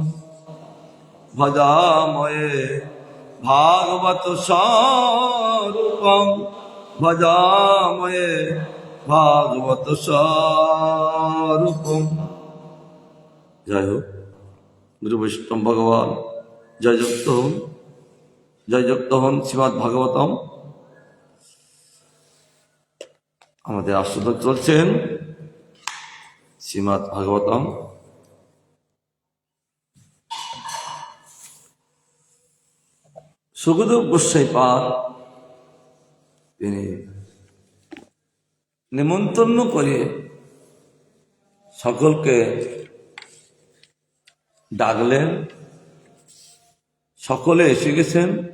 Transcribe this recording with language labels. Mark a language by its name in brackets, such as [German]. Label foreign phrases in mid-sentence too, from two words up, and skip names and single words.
[Sanskrit] भजामहे भागवत स्वरूपं भजामहे भागवत स्वरूपं। [Hindi] जय हो गुरु वैष्णव भगवान। जय युक्त हन श्रीमद् भागवतम। [Bangla] আমাদের আস্বাদন চলছেন শ্রীমদ্ ভাগবতম। সুখদেব গোস্বাই পাদ তিনি নিমন্ত্রণ করে সকলকে ডাকলেন, সকলে এসে গেছেন।